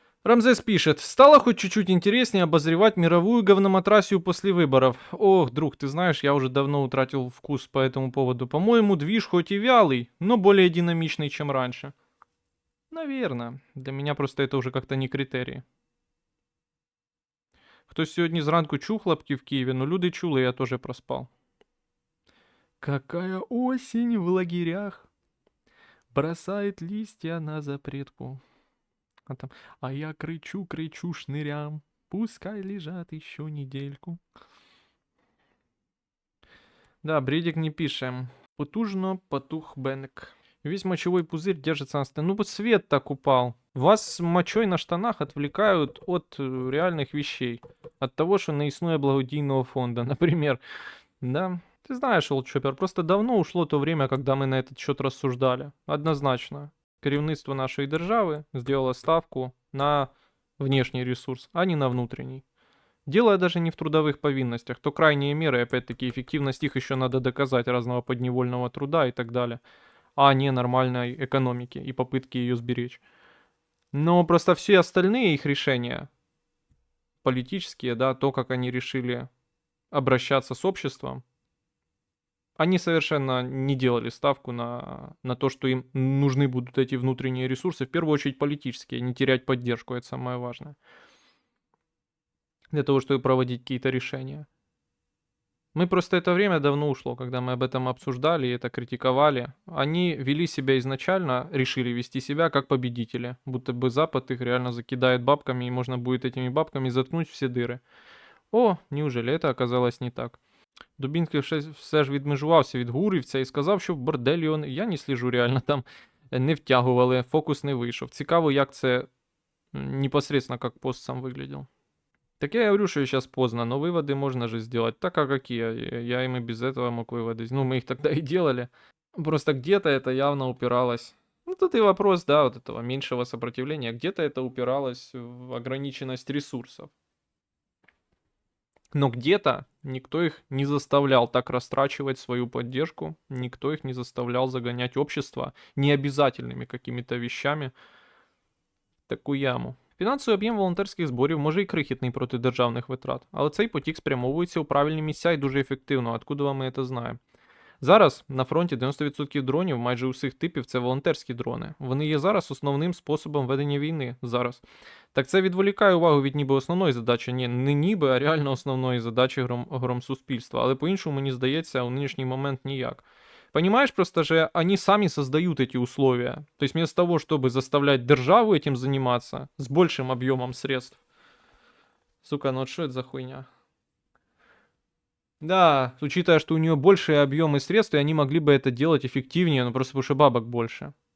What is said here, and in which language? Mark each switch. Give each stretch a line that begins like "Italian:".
Russian: Рамзес пишет: стало хоть чуть-чуть интереснее обозревать мировую говноматрасию после выборов. Ох, друг, ты знаешь, я уже давно утратил вкус по этому поводу. По-моему, движ хоть и вялый, но более динамичный, чем раньше. Наверное. Для меня просто это уже как-то не критерий.
Ukrainian: Хтось сьогодні зранку чув хлопки в Києві, но люди чули,
Russian: я тоже проспал. Какая осень в лагерях бросает листья на запретку. А я кричу, кричу шнырям, пускай лежат еще недельку. Да, Бредик не пишем. Потужно потух Бенек. Весь мочевой пузырь держится на стене. Ну вот свет так упал. Вас мочой на штанах отвлекают от реальных вещей. От того, что на існує благодійного фонда, например. Да. Ты знаешь, Олдчоппер, просто давно ушло то время, когда мы на этот счет рассуждали. Однозначно. Керівництво нашей державы сделало ставку на внешний ресурс, а не на внутренний. Дело даже не в трудовых повинностях, то крайние меры, опять-таки, эффективность их еще надо доказать, разного подневольного труда и так далее, а не нормальной экономики и попытки ее сберечь. Но просто все остальные их решения, политические, да, то, как они решили обращаться с обществом, они совершенно не делали ставку на то, что им нужны будут эти внутренние ресурсы, в первую очередь политические, не терять поддержку, это самое важное. Для того, чтобы проводить какие-то решения. Мы просто это время давно ушло, когда мы об этом обсуждали и это критиковали. Они вели себя изначально, решили вести себя как победители, будто бы Запад их реально закидает бабками, и можно будет этими бабками заткнуть все дыры. О, неужели это оказалось не так?
Ukrainian: Дубінський все ж відмежувався від Гурівця і сказав, що в борделі я не сліжу реально, там не втягували, фокус не вийшов. Цікаво, як це
Russian: непосредственно, как пост сам выглядел. Так я говорю, что сейчас поздно, но выводы можно же сделать. Так а какие? Я им и без этого мог выводы. Ну, мы их тогда и делали. Просто где-то это явно упиралось. Ну, тут и вопрос, да, вот этого меньшего сопротивления. Где-то это упиралось в ограниченность ресурсов. Но где-то никто их не заставлял так растрачивать свою поддержку, никто их не заставлял загонять общество необязательными какими-то вещами в таку яму.
Ukrainian: Фінансовий об'єм волонтерських зборів може і крихітний проти державних витрат, але цей потік спрямовується у правильні місця і дуже ефективно, откуда ми це знаємо. Зараз на фронті 90% дронів, майже усіх типів, це волонтерські дрони. Вони є зараз основним способом ведення війни зараз. Так це відволікає увагу від ніби основної задачі, не ніби, а реально основної задачі громсуспільства. Але по-іншому, мені здається, у нинішній момент ніяк.
Russian: Понимаешь, просто же они сами создают эти условия. То есть вместо того, чтобы заставлять державу этим заниматься с большим объемом средств. Сука, ну вот что это за хуйня? Да, учитывая, что у нее большие объемы средств, и они могли бы это делать эффективнее, но просто потому что бабок больше.